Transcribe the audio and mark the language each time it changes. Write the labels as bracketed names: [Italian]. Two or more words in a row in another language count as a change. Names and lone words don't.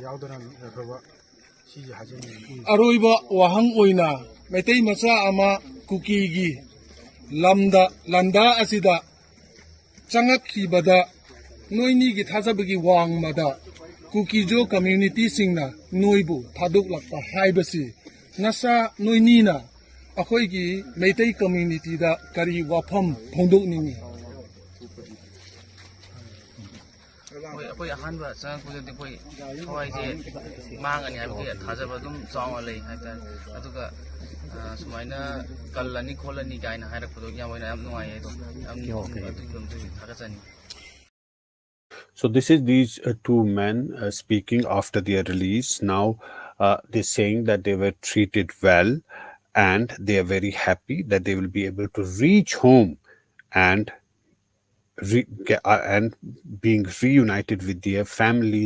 [Manipuri] ꯌꯥꯎꯗꯅ ꯌꯥꯏꯐꯕ ꯁꯤꯁꯦ ꯍꯥꯏꯖꯅꯤꯡꯉꯤ ꯑꯔꯣꯏꯕ ꯋꯥꯍꯪ ꯑꯣꯏꯅ ꯃꯩꯇꯩ ꯃꯆꯥ ꯑꯃ ꯀꯨꯀꯤꯒꯤ ꯂꯝꯗ ꯂꯟꯗꯥ ꯑꯁꯤꯗ ꯆꯪꯉꯛꯈꯤꯕꯗ ꯅꯣꯏꯅꯤꯒꯤ ꯊꯥꯖꯕꯒꯤ ꯋꯥꯡꯃꯗ Kukijo community singna noibu thaduk lakpa haibasi nasa noinina akhoi gi Meitei community da kari wafam phondok ningi ꯑꯩꯈꯣꯏ ꯑꯍꯥꯟꯕ ꯆꯪꯉꯛꯄꯗꯗꯤ ꯑꯩꯈꯣꯏ ꯊꯋꯥꯏꯁꯦ ꯃꯥꯡꯉꯅꯤ ꯍꯥꯏꯕꯒꯤ ꯊꯥꯖꯕ ꯑꯗꯨꯝ ꯆꯥꯎꯅ ꯂꯩ ꯍꯥꯏꯇꯥꯔꯦ ꯑꯗꯨꯒ ꯁꯨꯃꯥꯏꯅ ꯀꯜꯂꯅꯤ ꯈꯣꯠꯂꯅꯤ ꯀꯥꯏꯅ ꯍꯥꯏꯔꯛꯄꯗꯣ ꯌꯥꯝ ꯑꯣꯏꯅ ꯌꯥꯝ ꯅꯨꯡꯉꯥꯏꯌꯦ ꯑꯗꯣ ꯌꯥꯝ ꯑꯗꯨꯒꯤꯗꯃꯛꯇ ꯊꯥꯒꯠꯆꯅꯤ. [English] So this is these two men speaking after their release. Now they're saying that they were treated well, and they are very happy that they will be able to reach home and and being reunited with their families.